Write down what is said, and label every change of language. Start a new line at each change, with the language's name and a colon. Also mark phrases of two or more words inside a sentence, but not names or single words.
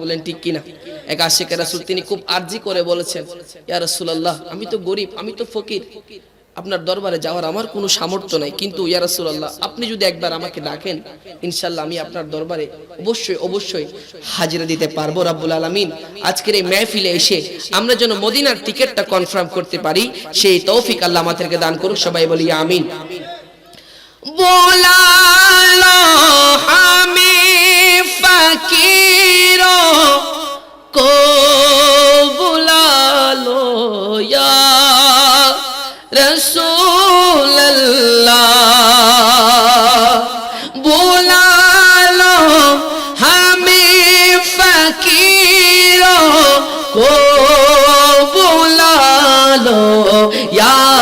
Bangla: বলেন ঠিক কি না এক আশিক রাসূল তিনি খুব আরজি করে বলেছেন
Arabic: يا رسول الله
Bangla: আমি তো গরীব আমি তো ফকির আপনার দরবারে যাওয়ার আমার কোনো সামর্থ্য নাই কিন্তু
Arabic: يا رسول الله
Bangla: আপনি যদি একবার আমাকে ডাকেন ইনশাআল্লাহ আমি আপনার দরবারে অবশ্যই হাজিরা দিতে পারবো
Arabic: رب العالمين
Bangla: আজকের এই মাহফিলে এসে আমরা যেন মদিনার টিকেটটা কনফার্ম করতে পারি সেই তৌফিক আল্লাহ আমাদেরকে দান করুক সবাই বলি আমিন
Urdu: بلا لو ہمیں فقیروں کو بلا لو یا رسول اللہ بلا لو ہمیں فقیروں کو بلا لو یا